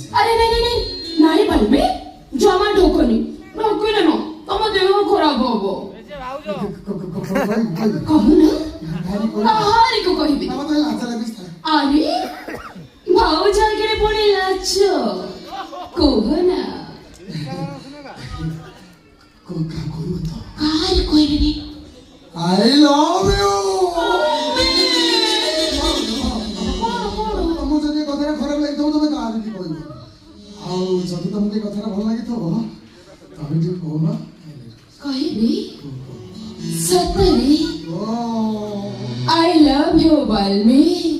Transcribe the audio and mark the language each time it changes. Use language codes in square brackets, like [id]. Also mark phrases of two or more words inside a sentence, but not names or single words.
[or] ଆରେ ନାଇଁ ପାଲମି ଜମା ଢୋକନି ଢୋକିଲେ ନା ତମ ଦେହ ଖରାପ ହବ କହୁନା କାହାରିକୁ କହିବି ଆରେ ଭାଉଜ ଆଗରେ ପୁଣି ଲାଜ କହୁନା କାହାରି କହିବିନି [en] I love you [or] ତମକୁ ଯଦି କଥାଟା ଖରାପ ଲାଗିଥିବ ତମେ କାହାରିକି କହିବ ଆଉ ଯଦି ତମକୁ ଏ କଥାଟା ଭଲ ଲାଗିଥିବ ତମେ ଟିକେ କହୁନ କହିବି ସତରେ [en] I love you [or] ବାଲ୍ମୀ